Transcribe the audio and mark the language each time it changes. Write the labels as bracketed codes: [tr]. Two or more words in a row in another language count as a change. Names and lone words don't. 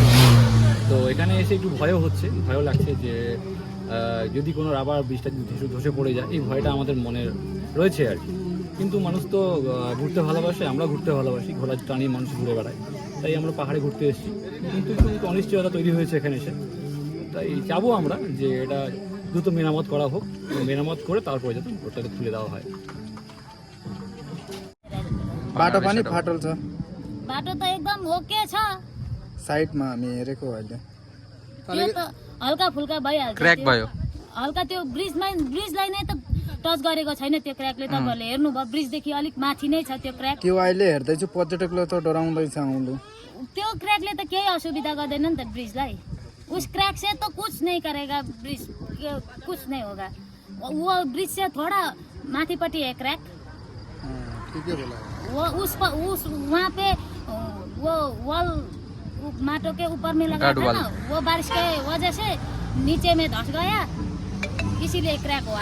[bn] তো এখানে এসে একটু ভয়ও হচ্ছে, ভয়ও লাগছে যে যদি কোনো রাবার ব্রিজটা ধসে পড়ে যায়, এই ভয়টা আমাদের মনে রয়েছে আর কি। কিন্তু মানুষ তো ঘুরতে ভালোবাসে, আমরা ঘুরতে ভালোবাসি, ঘোড়া টানিয়ে মানুষ ঘুরে বেড়ায়, তাই আমরা পাহাড়ে ঘুরতে এসেছি। কিন্তু একটু অনিশ্চয়তা তৈরি হয়েছে এখানে এসে, তাই চাবো আমরা যে এটা দ্রুত মেরামত করা হোক, মেরামত করে তারপরে যাতে ওটাকে তুলে দেওয়া হয়। [ne] बाटो पनि फाटल छ, बाटो त एकदम ओके छ, साइडमा हामी हेरेको अहिले त्यो त हल्का फुल्का भइहाल्छ। क्र्याक भयो। हल्का त्यो ब्रिजलाई नै त टच गरेको छैन त्यो क्र्याकले। तपाईँहरूले हेर्नुभयो ब्रिजदेखि अलिक माथि नै छ त्यो क्र्याक। त्यो अहिले हेर्दैछु पर्यटकले त डराउँदैछ आउनु। त्यो क्र्याकले त केही असुविधा गर्दैन नि त ब्रिजलाई। [hi] उस क्रैक से तो कुछ नहीं करेगा ब्रिज, कुछ नहीं होगा। वो ब्रिज से थोड़ा माथीपट्टि है क्रैक, ठीक है बोला। वो उस वहाँ पे वो वॉल माटो के ऊपर में लगा था ना, वो बारिश के वजह से नीचे में धंस गया, इसीलिए क्रैक हुआ।